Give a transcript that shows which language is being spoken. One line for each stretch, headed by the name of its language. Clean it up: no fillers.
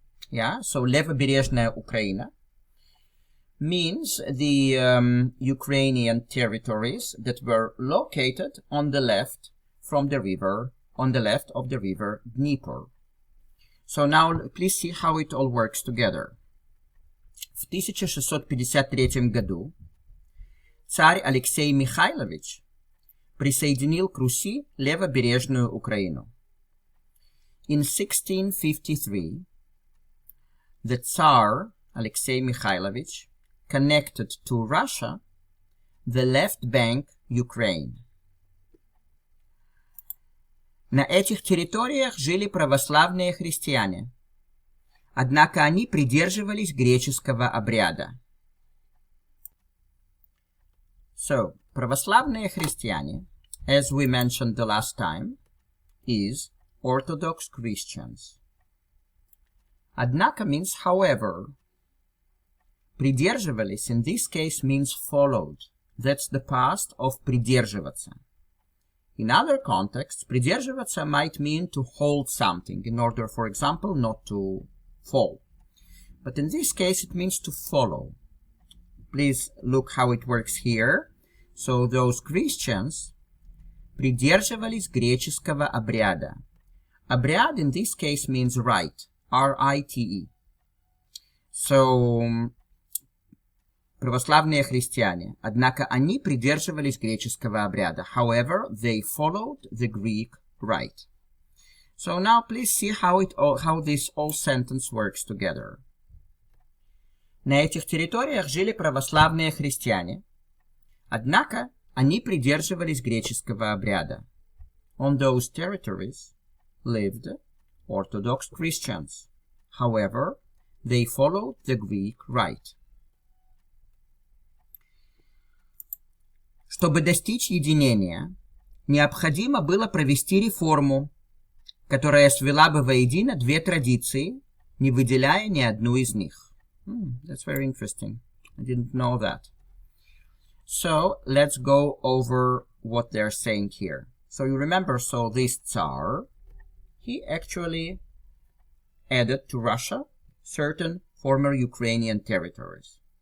English: Yeah, so
Russian: левобережная Украина
English: means the Ukrainian territories that were located on the left from the river, on the left of the river Dnieper. So now please see how it all works together.
Russian: В 1653 году царь Алексей Михайлович присоединил к Руси левобережную Украину.
English: In 1653, the Tsar Alexei Mikhailovich connected to Russia the left bank Ukraine.
Russian: На этих территориях жили православные христиане, однако они придерживались греческого обряда.
English: So,
Russian: православные христиане,
English: as we mentioned the last time, is Orthodox Christians. Однако means however. Придерживались in this case means followed. That's the past of придерживаться. In other contexts, придерживаться might mean to hold something in order, for example, not to fall. But in this case, it means to follow. Please look how it works here. So those Christians
Russian: придерживались греческого обряда.
English: Обряд in this case means rite. R-I-T-E.
Russian: So, православные христиане, однако они придерживались греческого обряда.
English: However, they followed the Greek rite. So now please see how this whole sentence works together.
Russian: На этих территориях жили православные христиане, однако они придерживались греческого обряда.
English: On those territories lived Orthodox Christians. However, they followed the Greek rite.
Russian: Чтобы достичь единения, необходимо было провести реформу, которая свела бы воедино две традиции, не выделяя ни одну из них.
English: That's very interesting. I didn't know that. So, let's go over what they're saying here. So you remember, so this Tsar, he actually added to Russia certain former Ukrainian territories.